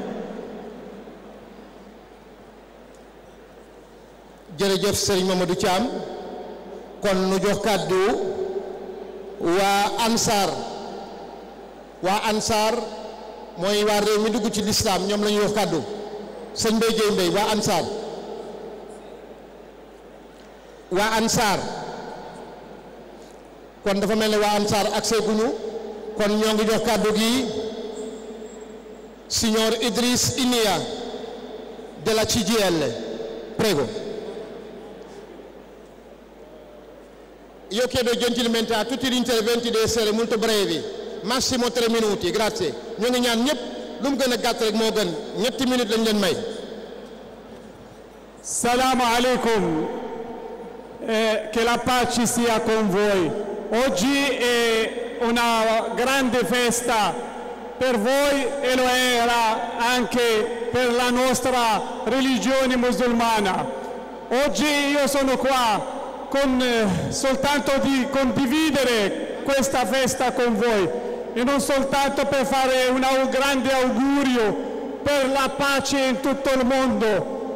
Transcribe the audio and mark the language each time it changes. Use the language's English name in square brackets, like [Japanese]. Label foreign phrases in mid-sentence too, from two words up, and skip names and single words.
[Wolof] jërëjëf Serigne Mamadou Thiam kon nu jox kàddu waa Ansar mooy waa réew mi dugg ci lislaam ñoom la ñuy wax kàddu sëñ Mbaye Guèye Mbaye waa Ansar kon dafa mel ne waa Ansar accès guñu kon ñoo ngi jox kàddu gi [Italian] signor Idriss Inia della CGIL prego. Io chiedo gentilmente a tutti gli interventi di essere molto brevi massimo 3 minuti grazie [Wolof] ñu ngi ñaan ñëpp lu mu gën a gàtt rek moo gën ñetti minutes lañ leen may. [Italian] salaamaaleykum che la pace sia con voi. Oggi è una grande festa per voi e lo era anche per la nostra religione musulmana. Oggi io sono qua soltanto di condividere questa festa con voi e non soltanto per fare un grande augurio per la pace in tutto il mondo.